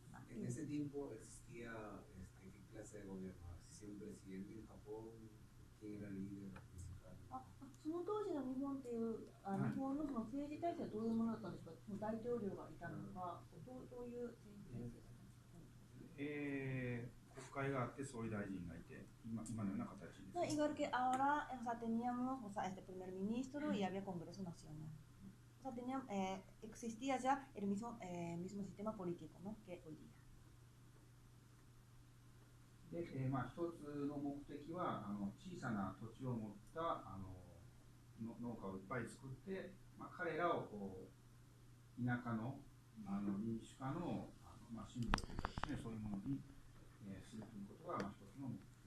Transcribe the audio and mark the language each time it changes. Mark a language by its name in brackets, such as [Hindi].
[Spanish] En ese tiempo existía qué clase de gobierno, ¿existía un presidente en Japón? ¿Quién era el líder principal? [Japanese] その当時の日本っていう日本のその政治体制はどういうものだったんですか？大統領がいたのか、どういう政治体制だったんですか？国会があって総理大臣がいて、今のような形です。 [Spanish] Igual que ahora, o sea, teníamos, o sea, primer ministro y había Congreso Nacional. O sea, existía ya el mismo sistema político, ¿no? Que hoy día. [Japanese] で、一つの目的は小さな土地を持った農家をいっぱい作って、彼らを田舎の民主化のシンボルというかですね、そういうものにするということが一つの目的。